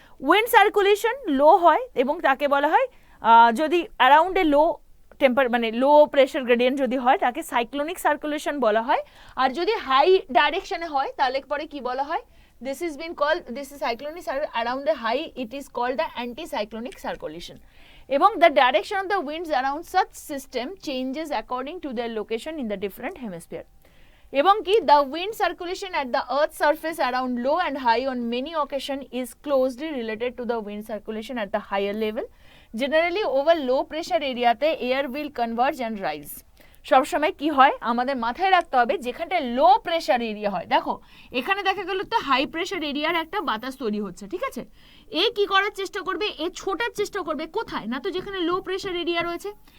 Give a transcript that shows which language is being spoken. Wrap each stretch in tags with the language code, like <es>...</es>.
<bn>Wind circulation লো হয় এবং তাকে বলা হয় যদি অ্যারাউন্ড এ লো মানে লো প্রেশার গ্রেডিয়েন্ট যদি হয় তাকে সাইক্লোনিক সার্কুলেশন বলা হয়, আর যদি হাই ডাইরেকশনে হয় তাহলে পরে কি বলা হয়,</bn> <en>this is been called, this is cyclonic around the high, it is called the anticyclonic circulation. এবং the direction of the winds around such system changes according to their location in the different hemisphere.</en> <bn>এবং কি</bn> <en>the wind circulation at the earth's surface around low and high on many occasion is closely related to the wind circulation at the higher level. Generally over low pressure area তে air will converge and rise.</en> <bn>সবসময় কি হয় আমাদের মাথায় রাখতে হবে, যেখানটায় low pressure area হয়, দেখো এখানে দেখা গেল তো হাই প্রেশার এরিয়ার একটা বাতাস তৈরি হচ্ছে, ঠিক আছে, এ কি করার চেষ্টা করবে, এ ছোটার চেষ্টা করবে কোথায় না, তো যেখানে লো প্রেশার এরিয়া রয়েছে।</bn>